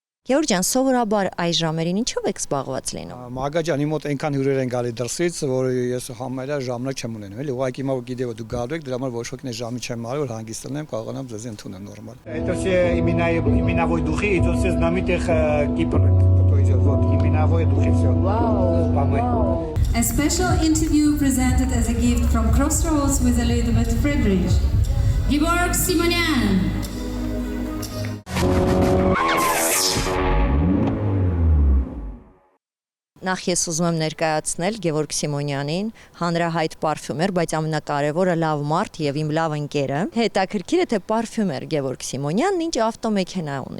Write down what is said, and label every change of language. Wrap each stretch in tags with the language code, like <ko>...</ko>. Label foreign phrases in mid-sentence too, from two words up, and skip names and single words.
<hy>Գեորգ ջան, սովորաբար այս ժամերին ինչով եք զբաղված լինում։ Մագա ջանի մոտ այնքան հյուրեր են գալի դրսից, որ ես համարյա ժամանակ չեմ ունենում, էլի։ Ուղղակի հիմա որ գիտեի որ դու գալու եք, դրա համար ոչ ոքն է ժամի չեմ արել, որ հանգիստ լինեմ, կարողանամ ձեզ ընդունել նորմալ։</hy> <ru>Это все именовой духи, идут все знаменитых Кипра. То есть вот именовой духи все. Вау.</ru> <en>A special interview presented as a gift from Crossroads with Elizabeth Friedrich. Georg Simonyan.</en> <hy>Նախ ես ուզում եմ ներկայացնել Գևորգ Սիմոնյանին, հանրահայտ պարֆյումեր, բայց ամենակարևորը լավ մարդ եւ իմ լավ ընկերը։ Հետաքրքիր է թե պարֆյումեր Գևորգ Սիմոնյանն ինչ ավտոմեքենա ունի։</hy>